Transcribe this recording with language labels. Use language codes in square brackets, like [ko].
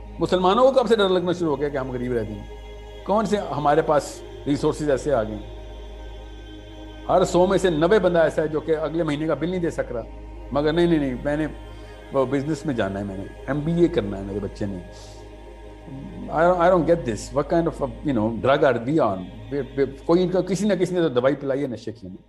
[ur] مسلمانوں کو کب سے ڈر لگنا شروع ہو گیا کہ ہم غریب رہتے ہیں؟ کون سے ہمارے پاس ریسورسز ایسے آ گئے ہیں؟ ہر 100 میں سے 90 بندہ ایسا ہے جو کہ اگلے مہینے کا بل نہیں دے سک رہا, مگر نہیں میں نے بزنس میں جانا ہے, میں نے MBA کرنا ہے, میرے بچے نے. [en] I don't get this. What kind of drug are we on? [ur] کوئی کسی نہ کسی نے تو دوائی پلائی ہے نشے کی.